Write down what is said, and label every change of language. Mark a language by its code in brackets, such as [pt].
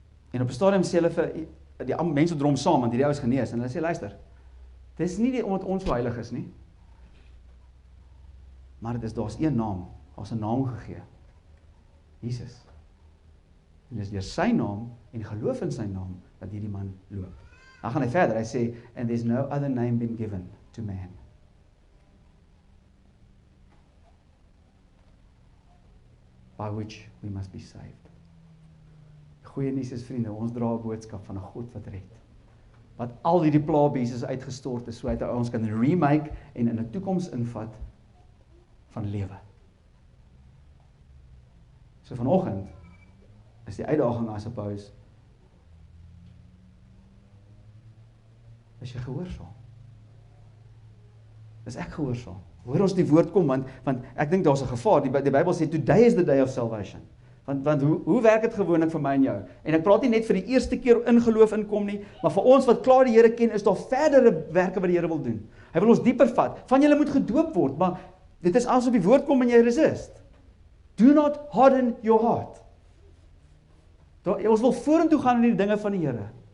[af] En op 'n stadium sê hulle vir die mense drom saam, want hierdie ou is genees, en hulle sê, luister, dis nie omdat ons so heilig is nie, maar daar's een naam, daar's 'n naam gegee, Jesus. En dis deur sy naam en geloof in sy naam dat hierdie man loop. Dan gaan hy verder, hy sê, [en] and there's no other name been given to man. By which we must be saved. [af] Goeie nuus is, vriende, ons dra 'n boodskap van 'n God wat red. Wat al hierdie plaabesies uitgestort is, sodat hy ons kan remake en in 'n toekoms invat van lewe. So vanoggend is die uitdaging, [en] I suppose, [af] is jy gehoorsaam? Is ek gehoorsaam? Hoor ons die woord kom, want ek dink daar's 'n gevaar. Die Bybel sê, [en] today is the day of salvation. [af] Want hoe werk dit gewoonlik vir my en jou? En ek praat nie net vir die eerste keer in geloof inkom nie, maar vir ons wat klaar die Here ken, is daar verdere werke wat die Here wil doen. Hy wil ons dieper vat. Van julle moet gedoop word, maar dit is asof die woord kom en jy resist. [en] Do not harden your heart. [af] Ons wil vorentoe gaan in die dinge van die Here.